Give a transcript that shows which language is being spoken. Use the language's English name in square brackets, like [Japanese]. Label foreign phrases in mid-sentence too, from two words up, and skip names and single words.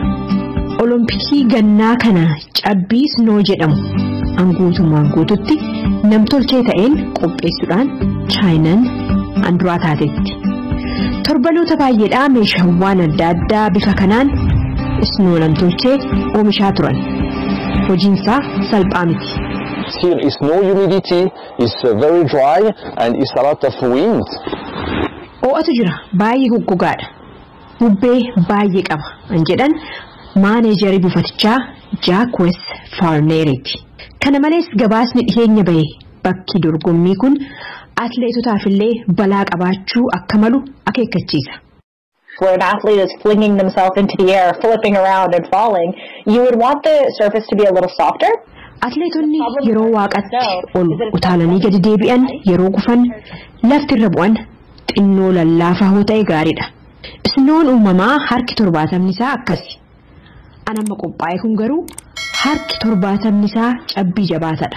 [Oromo] Olompikii gannaa kana cabbii snoo jedhamu hanguutummaan guututti namtolchee ta'een qopheessuudhaan chaayinaan anduraa taateetti. Torbanoota baay'eedhaa meeshaawwan adda addaa bifa kanaan snoo namtolchee oomishaa turan. Hojiinsaa salphaa miti. [English] Here is no humidity, it's very dry and it's a lot of wind. [Oromo] Oo'atu jira baay'ee goggogaadha. Bubbee baay'ee qaba an jedhan maaneejarii buufatichaa Jack West Farnereeti. Kana malees gabaasni dhiyeenya bahe bakki dorgommii kun atleetotaaf illee balaa qabaachuu akka malu akeekkachiisa. [English] Where an athlete is flinging themselves into the air, flipping around and falling, you would want the surface to be a little softer. [Oromo] Atleetonni yeroo waaqatti ol utaalanii gadi deebi'an yeroo gufan lafti irra bu'an xinnoo lallaafaa hoo ta'e gaariidha. Isnoon uumamaa harki 70 isaa akkasi. Anamma qophaa'e kun garuu harki 70 isaa cabbii jabaatadha.